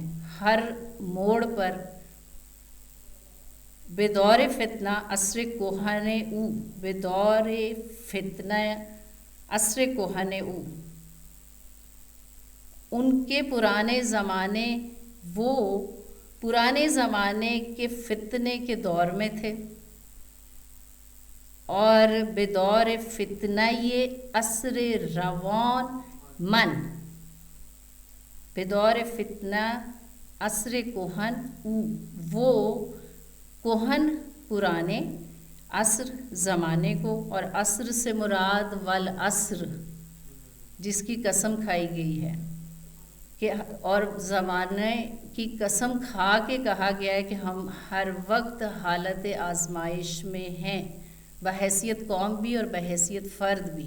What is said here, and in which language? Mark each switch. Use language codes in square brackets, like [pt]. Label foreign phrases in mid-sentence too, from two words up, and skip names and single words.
[ur] ہر موڑ پر [fa] بدور فتنہ عصر کوہن او، بدور فتنہ عصر کوہن او. [ur] ان کے پرانے زمانے، وہ پرانے زمانے کے فتنے کے دور میں تھے، اور [fa] بدور فتنہ یہ عصر روان من، بدور فتنہ عصر کوہن او، [ur] وہ کوہن پرانے عصر زمانے کو، اور عصر سے مراد والعصر جس کی قسم کھائی گئی ہے کہ، اور زمانے کی قسم کھا کے کہا گیا ہے کہ ہم ہر وقت حالت آزمائش میں ہیں، بحیثیت قوم بھی اور بحیثیت فرد بھی.